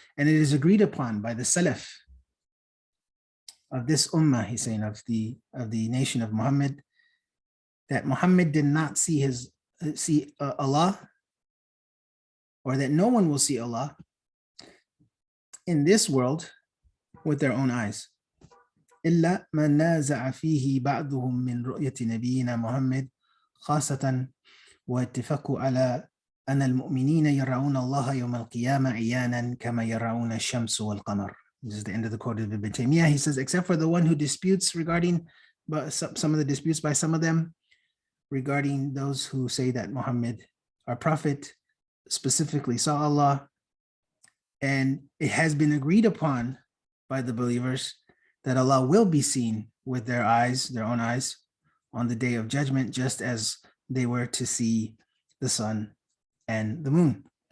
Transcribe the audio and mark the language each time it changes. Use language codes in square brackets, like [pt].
[en] And it is agreed upon by the Salaf of this ummah, he's saying, of the nation of Muhammad, that Muhammad did not see Allah, or that no one will see Allah in this world with their own eyes. [ar] إلا من نازع فيه بعضهم من رؤية نبينا محمد خاصة واتفقوا على أن المؤمنين يرون الله يوم القيامة عيانا كما يرون الشمس والقمر. [en] This is the end of the quote of Ibn Taymiyyah. He says, except for the one who disputes regarding some of the disputes by some of them regarding those who say that Muhammad, our prophet, specifically saw Allah, and it has been agreed upon by the believers that Allah will be seen with their eyes, their own eyes, on the day of judgment, just as they were to see the sun and the moon.